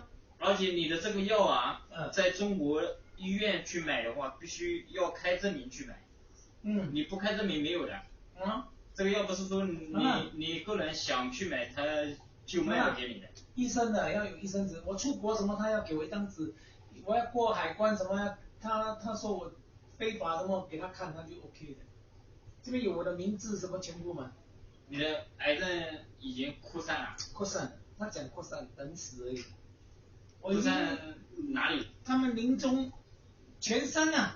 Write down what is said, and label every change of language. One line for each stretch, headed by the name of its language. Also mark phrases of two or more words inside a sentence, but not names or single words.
Chinese: 而且你的這個藥啊，在中國醫院去買的話，必須要開證明去買。你不開證明沒有的。這個藥不是說你個人想去買，他就賣給你的。醫生的要有醫生紙，我出國什麼他要給我一張紙，我要過海關什麼他說我非法什麼給他看他就 OK 的，這邊有我的名字什麼全部嘛。你的癌症已經擴散了。擴散，他講擴散，等死而已。擴散哪裡？他們臨終全身啊。